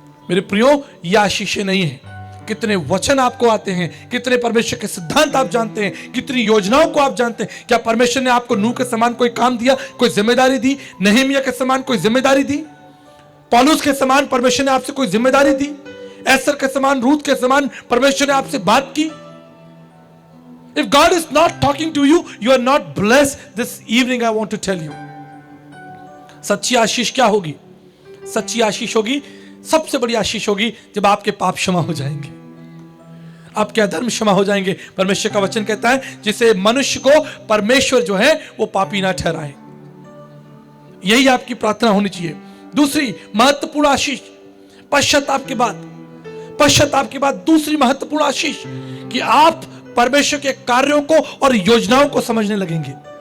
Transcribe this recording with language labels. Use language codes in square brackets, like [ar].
[hi] मेरे प्रियो, यह आशीषें नहीं है। कितने वचन आपको आते हैं, कितने परमेश्वर के सिद्धांत आप जानते हैं, कितनी योजनाओं को आप जानते हैं। क्या परमेश्वर ने आपको नूह के समान कोई काम दिया, कोई जिम्मेदारी दी? नहमीया के समान कोई जिम्मेदारी दी? पौलुस के समान परमेश्वर ने आपसे कोई जिम्मेदारी दी? एस्तर के समान, रूथ के समान परमेश्वर ने आपसे बात की? [en] If God is not talking to you, you are not blessed. This evening I want to tell you. [hi] सच्ची आशीष क्या होगी? सच्ची आशीष होगी, सबसे बड़ी आशीष होगी जब आपके पाप क्षमा हो जाएंगे, आपके अधर्म क्षमा हो जाएंगे। परमेश्वर का वचन कहता है जिसे मनुष्य को परमेश्वर जो है वो पापी ना ठहराए। यही आपकी प्रार्थना होनी चाहिए। दूसरी महत्वपूर्ण आशीष, पश्चाताप के बाद दूसरी महत्वपूर्ण आशीष कि आप परमेश्वर के कार्यों को और योजनाओं को समझने लगेंगे।